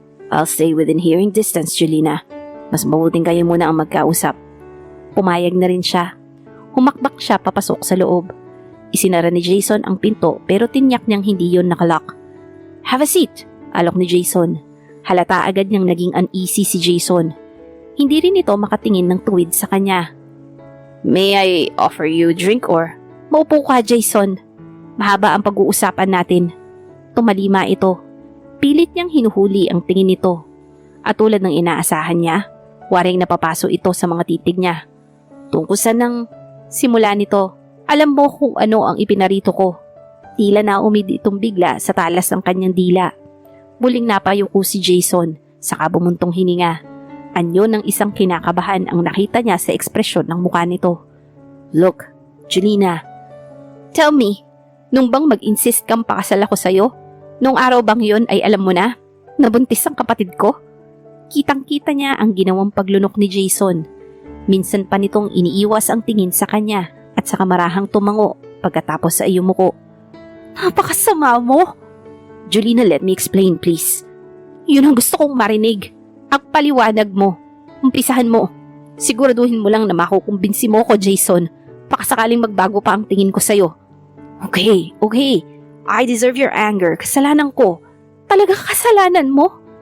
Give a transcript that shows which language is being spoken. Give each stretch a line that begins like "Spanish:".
English: I'll stay within hearing distance, Jolina.
Filipino: Mas mabuting kayo muna ang magkausap. Pumayag na rin siya. Humakbak siya papasok sa loob. Isinara ni Jason ang pinto pero tinyak niyang hindi yon nakalock.
English: Have a seat,
Filipino: alok ni Jason. Halata agad niyang naging uneasy si Jason. Hindi rin ito makatingin ng tuwid sa kanya.
English: May I offer you a drink or?
Filipino: Maupo ka, Jason. Mahaba ang pag-uusapan natin. Tumalima ito. Pilit niyang hinuhuli ang tingin nito. At tulad ng inaasahan niya, waring napapaso ito sa mga titig niya. Tungkol sa nang simula nito, alam mo kung ano ang ipinarito ko. Tila naumid itong bigla sa talas ng kanyang dila. Muling napayuko si Jason, saka bumuntong hininga. Anyo ng isang kinakabahan ang nakita niya sa ekspresyon ng mukha nito.
English: Look, Jolina. Tell me,
Filipino: nung bang mag-insist kang pakasal ako sa'yo? Nung araw bang yon ay alam mo na? Nabuntis ang kapatid ko? Kitang-kita niya ang ginawang paglunok ni Jason. Minsan pa nitong iniiwas ang tingin sa kanya at sa kamarahang tumango pagkatapos sa iyumuko. Napakasama mo!
English: Jolina, let me explain, please.
Filipino: Yun ang gusto kong marinig. Ang paliwanag mo. Umpisahan mo. Siguraduhin mo lang na makukumbinsi mo ko, Jason. Pakasakaling magbago pa ang tingin ko sa'yo.
English: Okay. I deserve your anger.
Filipino: Kasalanan ko. Talaga kasalanan mo?